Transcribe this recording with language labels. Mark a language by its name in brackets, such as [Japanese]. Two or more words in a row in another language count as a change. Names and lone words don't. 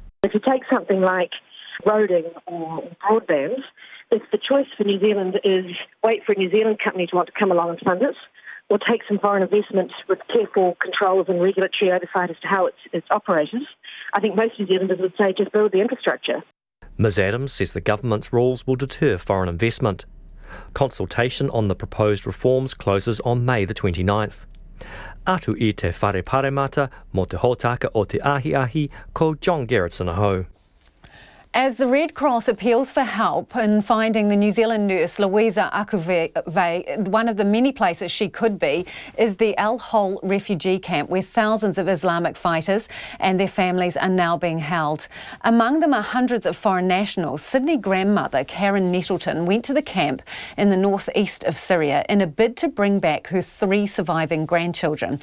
[English] If you take something like roading or broadband, if the choice for New Zealand is wait for a New Zealand company to want to come along and fund it, or take some foreign investment with careful controls and regulatory oversight as to how it's operated, I think most New Zealanders would say just build the infrastructure. Ms Adams says the government's rules will deter foreign investment. Consultation on the proposed reforms closes on May the 29th. [Māori] Atu I te whare paremata mo te hōtaka o te ahi ko John Gerritsen aho. [English] As the Red Cross appeals for help in finding the New Zealand nurse Louisa Akuve, one of the many places she could be is the El Hol refugee camp, where thousands of Islamic fighters and their families are now being held. Among them are hundreds of foreign nationals. Sydney grandmother Karen Nettleton went to the camp in the northeast of Syria in a bid to bring back her 3 surviving grandchildren.